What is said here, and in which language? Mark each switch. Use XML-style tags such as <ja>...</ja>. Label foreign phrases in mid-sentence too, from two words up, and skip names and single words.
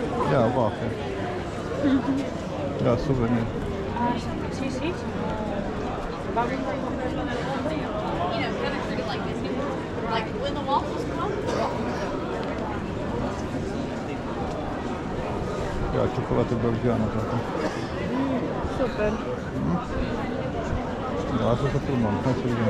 <ca>Ja, waffles. Ja, souvenir. Sí, sí.</ca> <en>Like when the waffles come.</en> <ca>Ja,</ca> <ro>ciocolată belgiană. Super. Da, asta să filmăm. Hai să vedem.</ro>